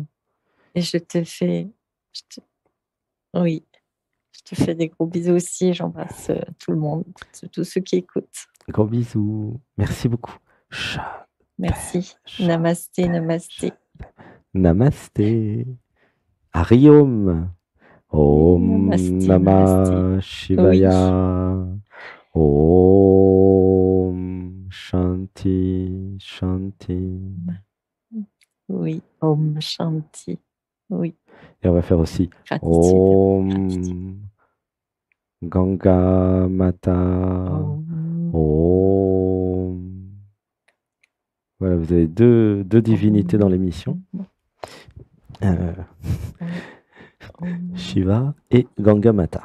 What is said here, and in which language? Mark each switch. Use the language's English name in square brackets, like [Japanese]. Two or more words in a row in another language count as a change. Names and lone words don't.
[French] Et je te fais des gros bisous aussi. J'embrasse tout le monde, tous ceux qui écoutent. Gros bisous. Merci beaucoup. Merci. [Sanskrit] Namasté, namasté. [French] Namasté. Hariom. [Sanskrit] Om Namah Shivaya. Om Shanti Shanti. [French] Oui, [Sanskrit] Om Shanti. [French] Oui. Et on va faire aussi [Sanskrit] Om Ganga Mata. [French] Om. Voilà, vous avez deux divinités dans l'émission. Shiva et Ganga Mata.